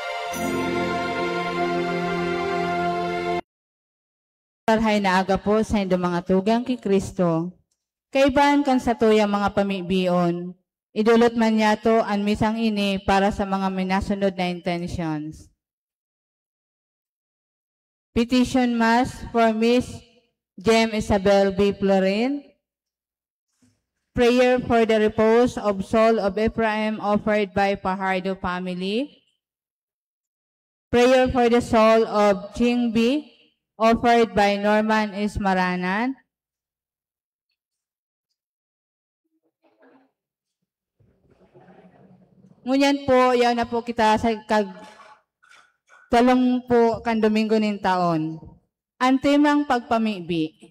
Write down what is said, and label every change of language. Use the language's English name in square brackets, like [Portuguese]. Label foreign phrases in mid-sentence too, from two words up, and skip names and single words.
[Bikol] Parhay na aga po sa inyong mga tugang kay Kristo. Kaibahan kan sa tuyang mga pamibion, idulot man yato ang misang ini para sa mga minasunod na intentions. [English] Petition Mass for Miss Jem Isabel B. Florin. Prayer for the repose of soul of Ephraim offered by Pajardo family. Prayer for the soul of Ching B. offered by Norman Ismaranan. [Bikol] Ngunyan po, yaw na po kita sa talong po kan Domingo nin taon. Ang temang pagpamibi.